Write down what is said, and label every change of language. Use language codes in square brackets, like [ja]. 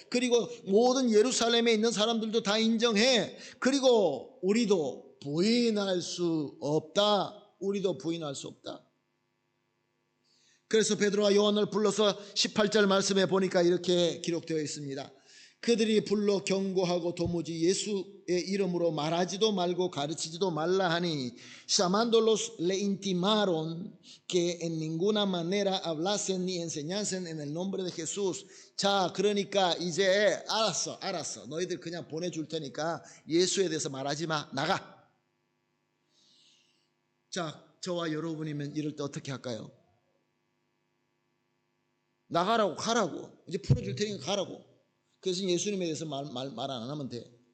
[ko] 그리고 모든 예루살렘에 있는 사람들도 다 인정해. 그리고 우리도 부인할 수 없다. 우리도 부인할 수 없다. 그래서 베드로와 요한을 불러서 18절 말씀에 보니까 이렇게 기록되어 있습니다. 그들이 불러 경고하고 도무지 예수의 이름으로 말하지도 말고 가르치지도 말라 하니 [es] llamándolos le intimaron que en ninguna manera hablasen ni enseñasen en el nombre de Jesús. [ko] 자, 그러니까 이제 알았어. 너희들 그냥 보내줄 테니까 예수에 대해서 말하지 마. 나가. 자, 저와 여러분이면 이럴 때 어떻게 할까요? 나가라고, 가라고. 이제 풀어줄 테니까 가라고. 그래서 예수님에 대해서 말 안 하면 돼.